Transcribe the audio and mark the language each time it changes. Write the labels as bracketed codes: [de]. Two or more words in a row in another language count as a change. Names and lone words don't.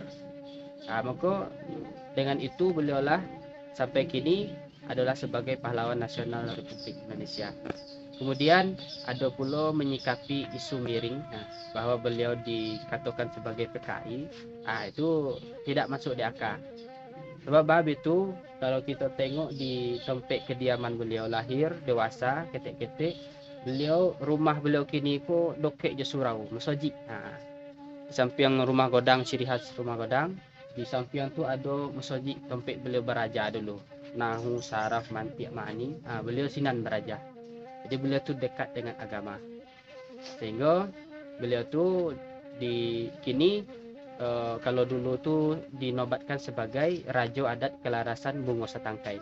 [id] Maka dengan itu beliaulah sampai kini adalah sebagai pahlawan nasional Republik Indonesia. Kemudian ada pula menyikapi isu miring bahwa beliau dikatakan sebagai PKI. Itu tidak masuk di akal. Sebab itu kalau kita tengok di tempat kediaman beliau lahir, dewasa, [min] ketek-ketek, rumah beliau kini ko dokek je surau, masjid. [id] Di samping rumah godang, ciri khas rumah godang, di samping tu ada masjid tempat beliau beraja dulu. [min] Nahu, saraf, mantiq, ma'ani, beliau sinan beraja. [id] Jadi beliau tu dekat dengan agama. Sehingga beliau tu kini kalau dulu tu dinobatkan sebagai Raja Adat Kelarasan Bungo Setangkai.